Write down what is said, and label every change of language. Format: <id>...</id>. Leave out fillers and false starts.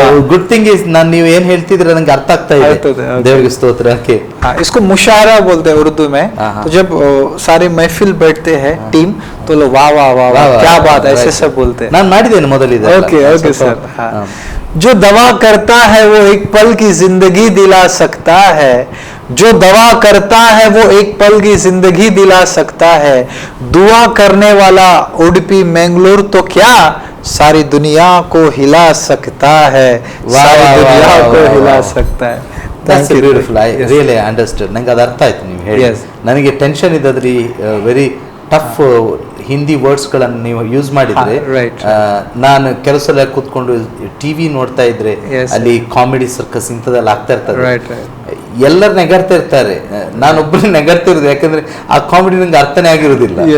<en>good thing is,</en> <kn>ನಾನು ನೀವು ಏನ್ ಹೇಳ್ತಿದ್ರೆ ನನಗೆ ಅರ್ಥ ಆಗ್ತಾ ಇದೆ. ದೇವರಿಗೆ ಸ್ತೋತ್ರ.</kn> <hi>हाँ, इसको मुशायरा बोलते हैं उर्दू में। तो जब सारे महफिल बैठते हैं टीम, तो लोग वाह वाह वाह वाह क्या बात है, ऐसे सब बोलते हैं।</hi> <kn>ನಾನು ಮಾಡಿದ್ದೇನೆ ಮೊದಲಿದೆ.</kn> <en>Okay okay sir.</en> <hi>हाँ, जो दवा करता है वो एक पल की जिंदगी दिला सकता है, जो दवा करता है वो एक पल की जिंदगी दिला सकता है। दुआ करने वाला उडुपी मैंगलोर तो क्या सारी दुनिया को हिला सकता है, सारी दुनिया को हिला सकता है।</hi> <en>That's beautiful. I really understood.</en> <kn>ನಂಗೆ ಅದು ಅರ್ಥ ಆಯ್ತು ನೀವು ಹೇಳಿ. ನನಗೆ ಟೆನ್ಷನ್ ಇದ್ದದ್ರಿ</kn> <en>very tough</en> <kn>ಹಿಂದಿ ವರ್ಡ್ಸ್ಗಳನ್ನು ನೀವು ಯೂಸ್ ಮಾಡಿದ್ರೆ, ನಾನು ಕೆಲವು ಸಲ ಕೂತ್ಕೊಂಡು ಟಿವಿ ನೋಡ್ತಾ ಇದ್ರೆ ಅಲ್ಲಿ ಕಾಮಿಡಿ ಸರ್ಕಸ್ ಇಂಥದ್ದೆಲ್ಲ ಆಗ್ತಾ ಇರ್ತದೆ. ಎಲ್ಲರೂ ನೆಗರ್ತಾ ಇರ್ತಾರೆ, ನಾನೊಬ್ಬರು ನೆಗರ್ತಿರೋದು. ಯಾಕಂದ್ರೆ ಆ ಕಾಮಿಡಿ ನಂಗೆ ಅರ್ಥನೇ ಆಗಿರೋದಿಲ್ಲ.</kn>